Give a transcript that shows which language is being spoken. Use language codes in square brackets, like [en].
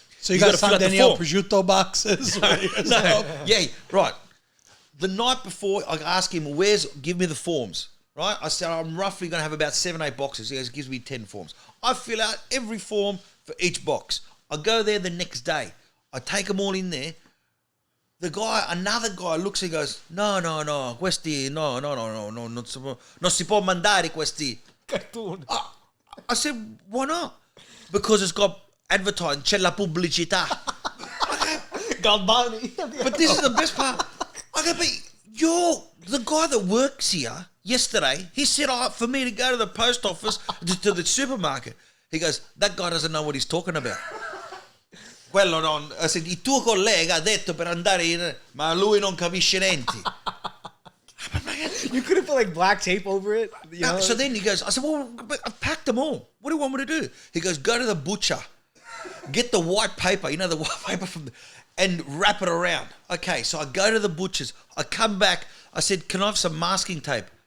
[en] So you got San Daniel prosciutto boxes. No, yeah, right. The night before, I ask him, give me the forms, right? I said, I'm roughly going to have about 7-8 boxes. He goes, gives me 10 forms. I fill out every form for each box. I go there the next day. I take them all in there. Another guy looks and goes, [it] no, questi, no, non si può mandare questi. [en] I said, why not? Because it's got advertising, [it] c'è la pubblicità. [en] Galbani. But this is the best part. I go, but the guy that works here yesterday, he said, for me to go to the post office, to the supermarket. He goes, that guy doesn't know what he's talking about. [it] Quello non... [en] I said, [it] il tuo collega ha detto per andare in... Ma lui non capisce niente. [en] You could have put like black tape over it. You know? So then he goes, I said, well, I've packed them all. What do you want me to do? He goes, go to the butcher. Get the white paper, the white paper and wrap it around. Okay, so I go to the butcher's. I come back. I said, can I have some masking tape?